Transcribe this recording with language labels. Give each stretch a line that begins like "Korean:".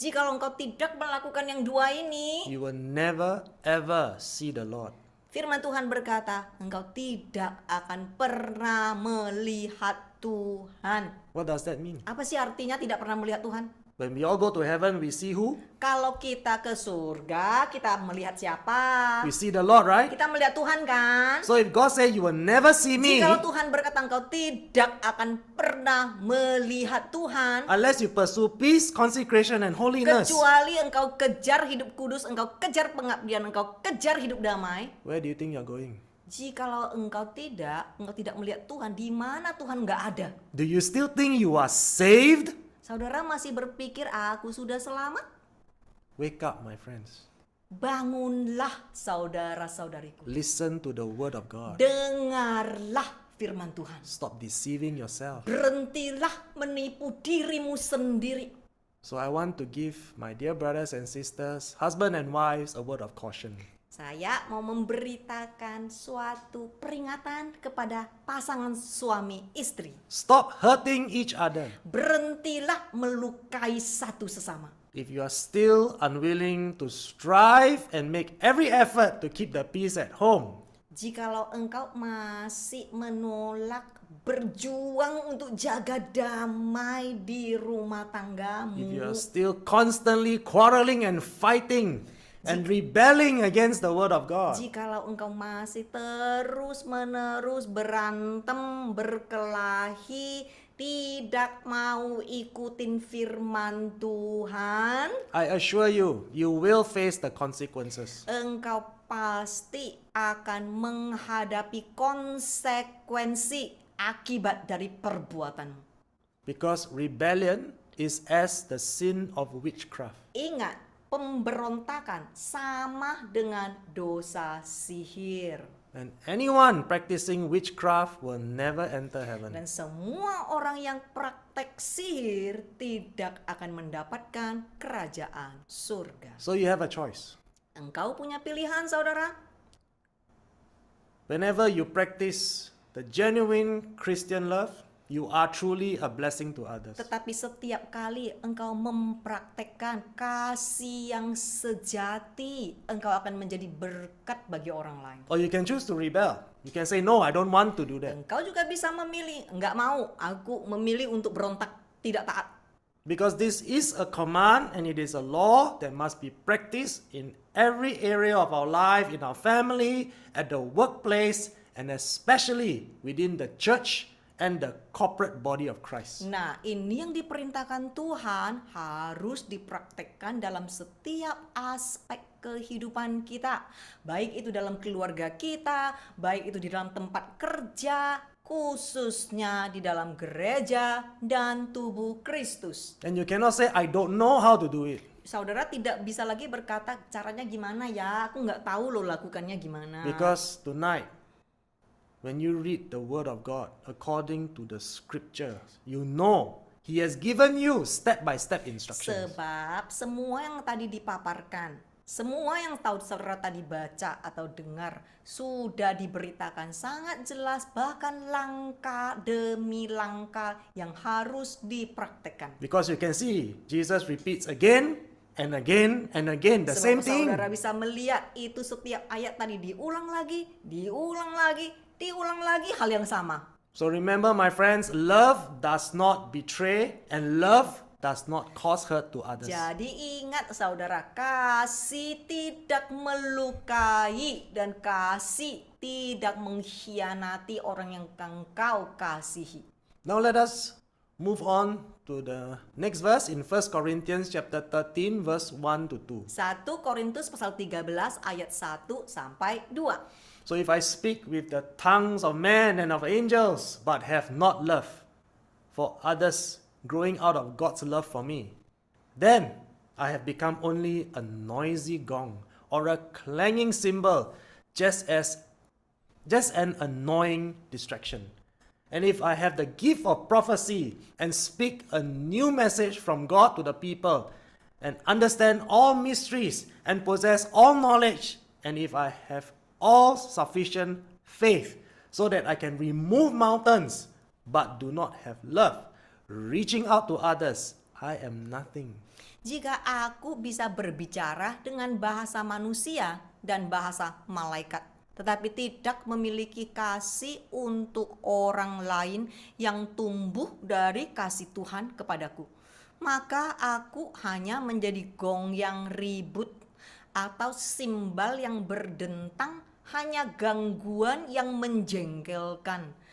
Indonesian: Jikalau engkau tidak melakukan yang dua ini,
English: you will never ever see the Lord.
Indonesian: firman Tuhan berkata, engkau tidak akan pernah melihat Tuhan.
English: What does that mean?
Indonesian: Apa sih artinya tidak pernah melihat Tuhan?
English: When we all go to heaven, we see who?
Indonesian: Kalau kita ke surga, kita melihat siapa?
English: We see the Lord, right?
Indonesian: Kita melihat Tuhan kan?
English: So if God says you will never see me
Indonesian: Jikalau Tuhan berkata engkau tidak akan pernah melihat Tuhan,
English: unless you pursue peace, consecration, and holiness,
Indonesian: kecuali engkau kejar hidup kudus, engkau kejar pengabdian, engkau kejar hidup damai.
English: where do you think you're going?
Indonesian: Jikalau engkau tidak melihat Tuhan, di mana Tuhan nggak ada?
English: Do you still think you are saved?
Indonesian: Saudara masih berpikir aku sudah selamat?
English: Wake up, my friends.
Indonesian: Bangunlah saudara-saudariku.
English: Listen to the word of God.
Indonesian: Dengarlah firman Tuhan.
English: Stop deceiving yourself.
Indonesian: Berhentilah menipu dirimu sendiri.
English: So I want to give my dear brothers and sisters, husband and wives, a word of caution.
Indonesian: Saya mau memberitakan suatu peringatan kepada pasangan suami istri.
English: Stop hurting each other.
Indonesian: Berhentilah melukai satu sesama.
English: If you are still unwilling to strive and make every effort to keep the peace at home,
Indonesian: Jikalau engkau masih menolak berjuang untuk jaga damai di rumah tanggamu,
English: if you are still constantly quarreling and fighting and rebelling against the word of God,
Indonesian: jikalau engkau masih terus-menerus berantem, berkelahi, tidak mau ikutin firman Tuhan,
English: I assure you, you will face the consequences.
Indonesian: engkau pasti akan menghadapi konsekuensi akibat dari perbuatanmu.
English: Because rebellion is as the sin of witchcraft.
Indonesian: Ingat, pemberontakan sama dengan dosa sihir.
English: And anyone practicing witchcraft will never enter heaven.
Indonesian: Dan semua orang yang praktek sihir tidak akan mendapatkan kerajaan surga.
English: So you have a choice.
Indonesian: Engkau punya pilihan, saudara.
English: Whenever you practice the genuine Christian love, you are truly a blessing to others.
Indonesian: Tetapi setiap kali engkau mempraktekkan kasih yang sejati, engkau akan menjadi berkat bagi orang lain.
English: Or you can choose to rebel. You can say, no, I don't want to do that.
Indonesian: Engkau juga bisa memilih, enggak mau, aku memilih untuk berontak, tidak taat.
English: Because this is a command and it is a law that must be practiced in every area of our life, in our family, at the workplace, and especially within the church and the corporate body of Christ.
Indonesian: Nah, ini yang diperintahkan Tuhan harus dipraktekkan dalam setiap aspek kehidupan kita. Baik itu dalam keluarga kita, baik itu di dalam tempat kerja, khususnya di dalam gereja dan tubuh Kristus.
English: And you cannot say, I don't know how to do it.
Indonesian: Saudara tidak bisa lagi berkata caranya gimana ya, aku nggak tahu loh lakukannya gimana.
English: Because tonight, when you read the word of God according to the scripture, you know He has given you step-by-step instructions.
Indonesian: Sebab semua yang tadi dipaparkan, semua yang tahu saudara tadi baca atau dengar sudah diberitakan sangat jelas, bahkan langkah demi langkah yang harus dipraktekkan.
English: Because you can see, Jesus repeats again and again and again the same
Indonesian: Sebab
English: thing.
Indonesian: saudara bisa melihat itu setiap ayat tadi diulang lagi, diulang lagi, diulang lagi hal yang sama.
English: So remember, my friends, love does not betray and love does not cause hurt to others.
Indonesian: Jadi ingat saudara, kasih tidak melukai dan kasih tidak mengkhianati orang yang engkau kasihi.
English: Now let us move on to the next verse in 1 Corinthians chapter 13 verse 1 to 2.
Indonesian: 1 Korintus pasal 13 ayat 1 sampai 2.
English: So if I speak with the tongues of men and of angels, but have not love for others growing out of God's love for me, then I have become only a noisy gong or a clanging cymbal, just an annoying distraction. And if I have the gift of prophecy and speak a new message from God to the people, and understand all mysteries and possess all knowledge, and if I have all sufficient faith so that I can remove mountains, but do not have love, reaching out to others, I am nothing.
Indonesian: Jika aku bisa berbicara dengan bahasa manusia dan bahasa malaikat, tetapi tidak memiliki kasih untuk orang lain yang tumbuh dari kasih Tuhan kepadaku, maka aku hanya menjadi gong yang ribut atau simbal yang berdentang, hanya gangguan yang menjengkelkan.